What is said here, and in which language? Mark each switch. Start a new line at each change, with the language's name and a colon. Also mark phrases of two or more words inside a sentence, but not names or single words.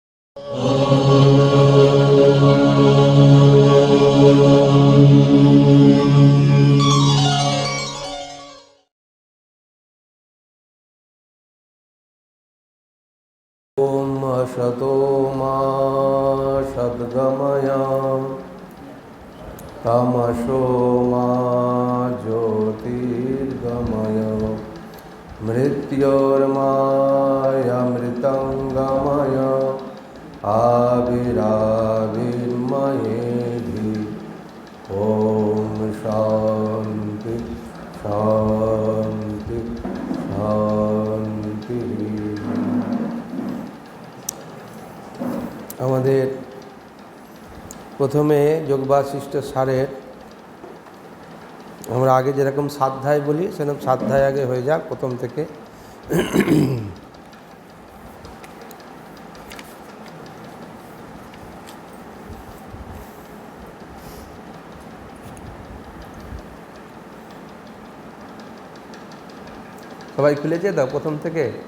Sanskrit: असतो मा सद्गमय तमसो मा ज्योतिर्गमय मृत्योर्मायामृतं आविराविर्मयेधि ॐ शान्ति शान्ति शान्ति।
Bangla: আমাদের প্রথমে যোগ বাশিষ্ঠ সারের আমরা আগে যেরকম সাধ্যায় বলি সেরকম সাধ্যায় আগে হয়ে যাক প্রথম থেকে। সবাই খুলেছে দাও প্রথম থেকে।